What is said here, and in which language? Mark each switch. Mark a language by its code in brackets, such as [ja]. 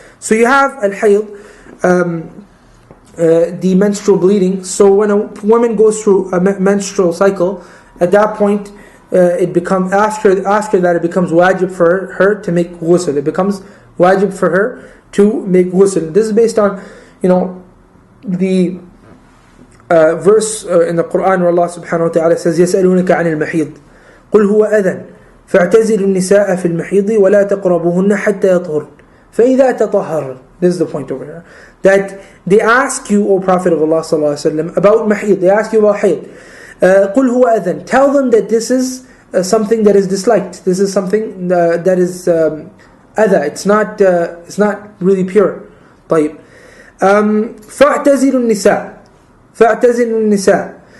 [en] So you have al-hayd, the menstrual bleeding. So when a woman goes through a menstrual cycle, at that point, it becomes after that it becomes wajib for her to make ghusl. It becomes wajib for her to make ghusl. This is based on the verse in the Quran where Allah subhanahu wa ta'ala says [ar] يَسْأَلُونَكَ عَنِ الْمَحِيضِ قُلْ هُوَ أَذًى فَاعْتَزِلُوا النِّسَاءَ فِي الْمَحِيضِ وَلَا تَقْرَبُوهُنَّ حَتَّى يَطْهُرْنَ فَإِذَا تَطَهَّرْنَ. [en] This is the point over here, that they ask you, O Prophet of Allah sallallahu alaihi wasallam, about mahid. They ask you about hayd. [ar] قُلْ هُوَ أَذًى. [en] Tell them that this is something that is disliked. This is something that is adha. It's not really pure. طيب. [ar] فَاعْتَزِلُوا النِّسَاء.